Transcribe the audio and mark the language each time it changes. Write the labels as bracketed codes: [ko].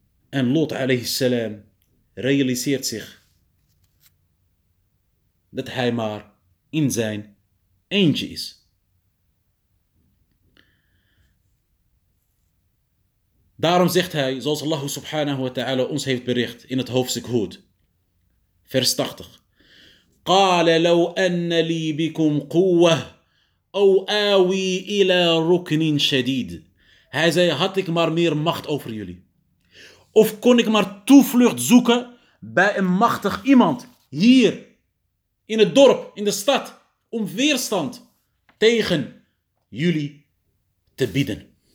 [nl] En Lot alayhi salam realiseert zich dat hij maar in zijn eentje is. Daarom zegt hij, zoals Allah subhanahu wa ta'ala ons heeft bericht in het hoofdstuk Hud, vers 80. [ar] قال لو أن لي بكم قوة أو آوي إلى ركن شديد. [nl] Hij zei, had ik maar meer macht over jullie. Of kon ik maar toevlucht zoeken bij een machtig iemand hier in het dorp, in de stad, om weerstand tegen jullie te bieden.